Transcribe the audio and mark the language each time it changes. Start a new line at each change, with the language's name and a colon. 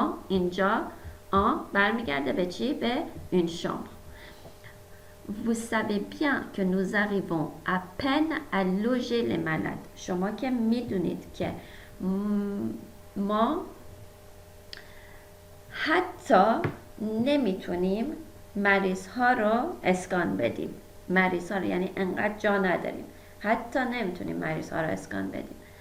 Persian: اینجا برمیگرده به چی؟ به
French: une chambre. Vous savez bien que nous arrivons à peine à loger les malades.
Persian: شما که میدونید که ما حتی نمیتونیم مریض ها رو اسکان بدیم. مریض ها رو یعنی انقدر جا نداریم، حتی نمیتونیم مریض ها رو اسکان بدیم.